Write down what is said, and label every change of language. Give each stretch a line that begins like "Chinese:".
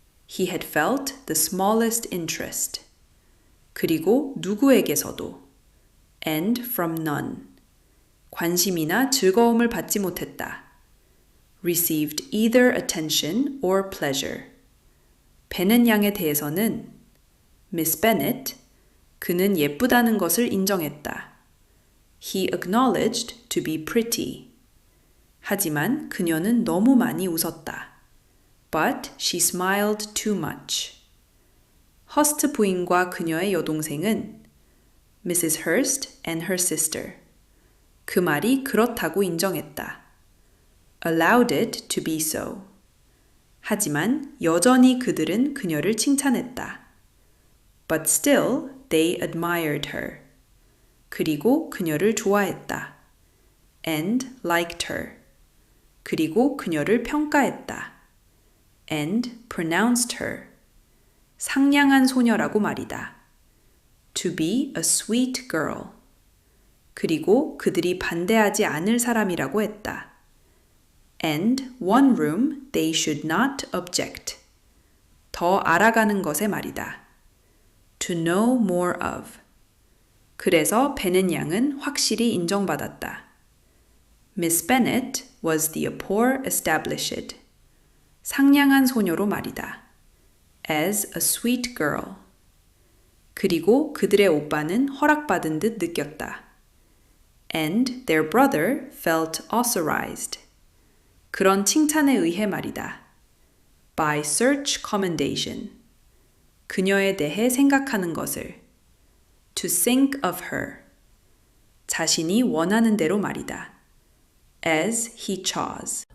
English: He had felt the smallest interest.
Korean: 그리고 누구에게서도
English: and from none.
Korean: 관심이나 즐거움을 받지 못했다.
English: Received either attention or pleasure.
Korean: 베넷 양에 대해서는 Miss Bennet, 그는 예쁘다는 것을 인정했다.
English: He acknowledged to be pretty.
Korean: 하지만 그녀는 너무 많이 웃었다.
English: But she smiled too much.
Korean: 허스트 부인과 그녀의 여동생은 Mrs.
English: Hurst and her sister.
Korean: 그 말이 그렇다고 인정했다.
English: Allowed it to be so.
Korean: 하지만 여전히 그들은 그녀를 칭찬했다.
English: But still, they admired her.
Korean: 그리고 그녀를 좋아했다.
English: And liked her.
Korean: 그리고 그녀를 평가했다.
English: And pronounced her.
Korean: 상냥한 소녀라고 말이다.
English: To be a sweet girl.
Korean: 그리고 그들이 반대하지 않을 사람이라고 했다.
English: And one room they should not object.
Korean: 더 알아가는 것에 말이다.
English: To know more of.
Korean: 그래서 베넷 양은 확실히 인정받았다.
English: Miss Bennet was the poor established.
Korean: 상냥한 소녀로 말이다.
English: As a sweet girl.
Korean: 그리고 그들의 오빠는 허락받은 듯 느꼈다.
English: And their brother felt authorized.
Korean: 그런 칭찬에 의해 말이다.
English: By such commendation.
Korean: 그녀에 대해 생각하는 것을.
English: To think of her.
Korean: 자신이 원하는 대로 말이다.
English: As he chose.